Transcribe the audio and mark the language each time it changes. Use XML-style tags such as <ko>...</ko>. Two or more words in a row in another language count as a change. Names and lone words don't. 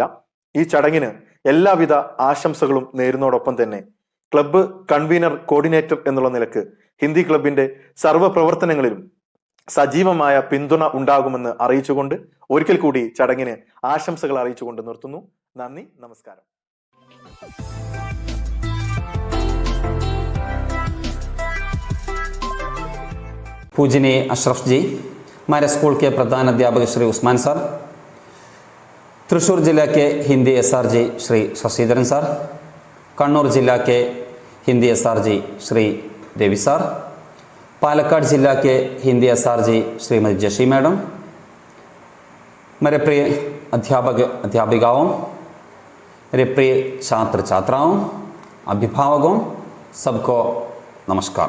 <ml>ഈ ചടങ്ങിന് എല്ലാവിധ ആശംസകളും നേരുന്നതോടൊപ്പം തന്നെ ക്ലബ്ബ് കൺവീനർ, കോർഡിനേറ്റർ എന്നുള്ള നിലക്ക് ഹിന്ദി ക്ലബിന്റെ സർവ്വ പ്രവർത്തനങ്ങളിലും സജീവമായ പിന്തുണ ഉണ്ടാകുമെന്ന് അറിയിച്ചുകൊണ്ട് ഒരിക്കൽ കൂടി ചടങ്ങിന് ആശംസകൾ അറിയിച്ചുകൊണ്ട് നിർത്തുന്നു. നന്ദി, നമസ്കാരം.</ml> <hi>पूजनीय अशरफ जी, हमारे स्कूल के प्रधान अध्यापक श्री उस्मान सर, त्रिशूर जिला के हिंदी SRG श्री शशिधरन सर, कन्नूर जिला के हिंदी SRG श्री देवी सर, पालक्काड जिला के हिंदी SRG श्रीमती जशी मैडम, मेरे प्रिय अध्यापक अध्यापिकाओं, मेरे प्रिय छात्र छात्राओं, अभिभावकों, सबको नमस्कार।</hi>